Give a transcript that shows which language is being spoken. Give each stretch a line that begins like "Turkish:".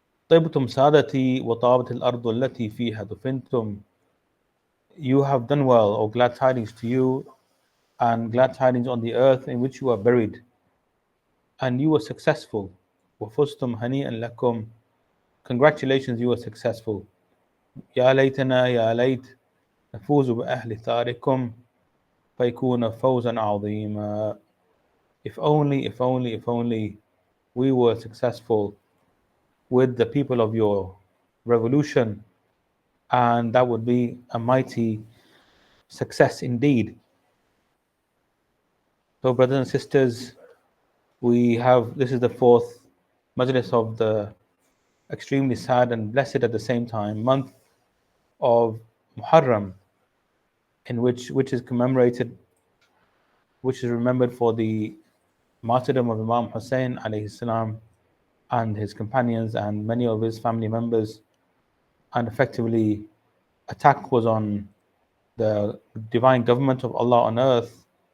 Arabic: طِبْتُمْ سَادَتِي وَطَابَتِ الْأَرْضُ الَّتِي فِيهَا دُفِنْتُمْ,
English: you have done well, or glad tidings to you, and glad tidings on the earth in which you are buried, and you were successful.
Arabic: وَفُزْتُمْ هَنِيئًا لَكُمْ,
English: congratulations, you were successful.
Arabic: يا ليتنا يا ليت نفوز بأهل ثاركم فيكون فوزا عظيما.
English: If only, if only, if only we were successful with the people of your revolution, and that would be a mighty success indeed. So, brothers and sisters, this is the fourth Majlis of the extremely sad and blessed at the same time month of Muharram, in which is commemorated, which is remembered for the martyrdom of Imam Hussein alayhi salam and his companions and many of his family members, and effectively attack was on the divine government of Allah on earth.